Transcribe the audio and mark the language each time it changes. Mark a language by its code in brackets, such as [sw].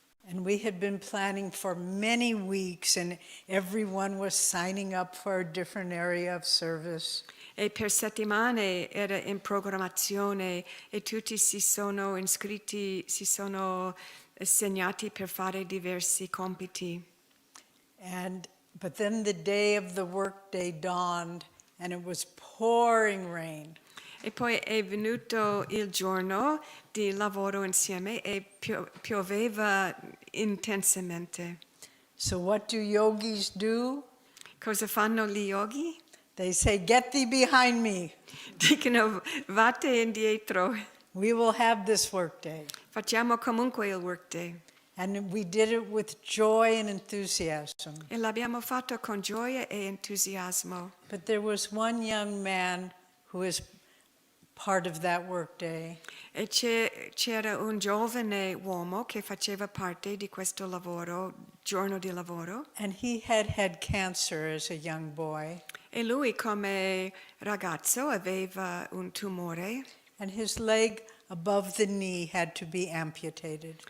[en] And we had been planning for many weeks, and everyone was signing up for a different area of service. [it] E per settimane era in programmazione e tutti si sono iscritti, si sono segnati per fare diversi compiti. [en] But then the day of the workday dawned, and it was pouring rain. [it] E poi è venuto il giorno di lavoro insieme e pioveva intensamente. [en] So what do yogis do? [it] Cosa fanno gli yogi? [en] They say, "Get thee behind me. [it] Dicono, vate indietro, [en] We will have this workday." [it] facciamo comunque il workday. [en] And we did it with joy and enthusiasm. [it] E l'abbiamo fatto con gioia e entusiasmo. [en] But there was one young man who was part of that workday. [it] E c'era un giovane uomo che faceva parte di questo lavoro, giorno di lavoro. [en] And he had had cancer as a young boy. [it] E lui come ragazzo aveva un tumore [en] And his leg above the knee had to be amputated.